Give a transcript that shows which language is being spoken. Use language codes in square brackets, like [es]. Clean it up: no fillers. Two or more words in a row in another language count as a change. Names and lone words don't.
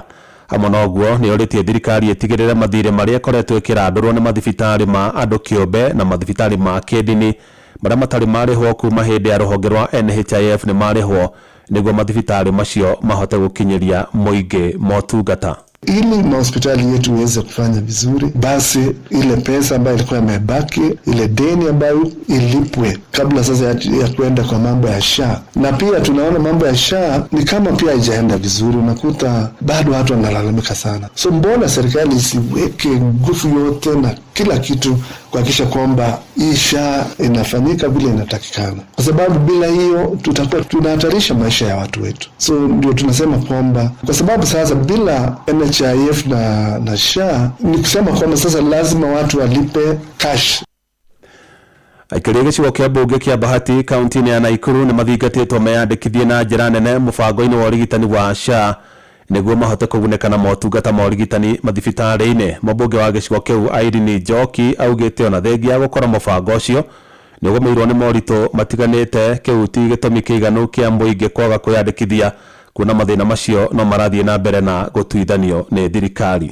[ki] Hamwe na ũguo nĩ yoretie thirikari ĩtigĩrĩre mathirĩ marĩa ĩkoretwo ĩkĩrandũrwo nĩ mathibitarĩ ma andũ kĩũmbe na mathibitarĩ ma kĩndini marĩa matarĩ marĩhwo kuma hĩndĩ ya rũhonge rwa NHIF nĩ marĩhwo nĩguo mathibitarĩ macio mahote gũkinyĩria mũingĩ motungata. [sw] Ili mahospitali yetu iweze kufanya vizuri, basi ile pesa ambayo ilikuwa imebaki, ile deni ambayo ilipwe kabla sasa ya kuenda kwa mambo ya SHA. Na pia tunaona mambo ya SHA ni kama pia haijaenda vizuri, unakuta bado watu wanalalamika sana. So mbona serikali isiweke nguvu yote na kila kitu kuhakikisha kwamba hii SHA inafanyika vile inatakikana, kwa sababu bila hiyo tutakuwa tunahatarisha maisha ya watu wetu. So ndio tunasema kwamba kwa sababu sasa bila NHIF na SHA ni kusema kwamba sasa lazima watu walipe cash. [ki] Aikari gĩcigo kĩa mbunge kĩa Bahati kaunti-inĩ ya Nakuru nĩ mathingatĩtwo meyandĩkithie na njĩra nene mũbango-inĩ wa ũrigitani wa SHA nĩguo mahote kũgunĩka na motungata ma ũrigitani mathibitarĩ-inĩ. Mũmbunge wa gĩcigo kĩu Irene Njoki augĩte ona thengia ya gũkora mũbango ũcio nĩ ũgũmĩirwo nĩ moritũ matiganĩte, kĩu ti gĩtũmi kĩiganu kĩa mũingĩ kwaga kwĩyandĩkithia kuona mathĩna macio no marathiĩ na mbere na gũtuithanio nĩ thirikari.